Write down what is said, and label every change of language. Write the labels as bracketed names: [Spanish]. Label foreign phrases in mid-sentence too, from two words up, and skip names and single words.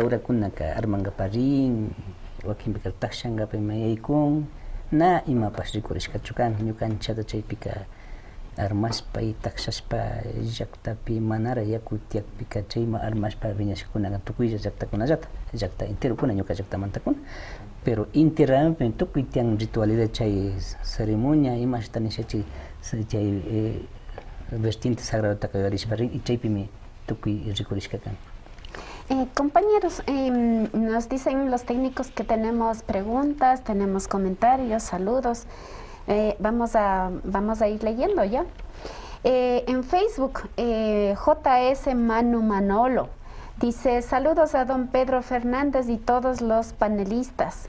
[Quechua] urakunaka armangaparin wakinpika takshangapi yaykun na imapas rikurishkachu kan ñukanchata chaypika armashpa y takshashpa llaktapi manara yaku tiakpika chayma armashpa viñashkunaqa tukuylla llaktakunallata llakta enterokuna ñuka llaktamantakuna pero Inti Raymipi tukuy tiyan ritualidad chay ceremonia imashta nishachi chay [Spanish] vertiente sagrado [Quechua] kagarishparin y chaypimi tukuy rikurishka kan. [Spanish] Compañeros, nos dicen los técnicos que tenemos preguntas, tenemos comentarios, saludos. Vamos a ir leyendo ya. En Facebook, JS Manu Manolo dice: saludos a don Pedro Fernández y todos los panelistas.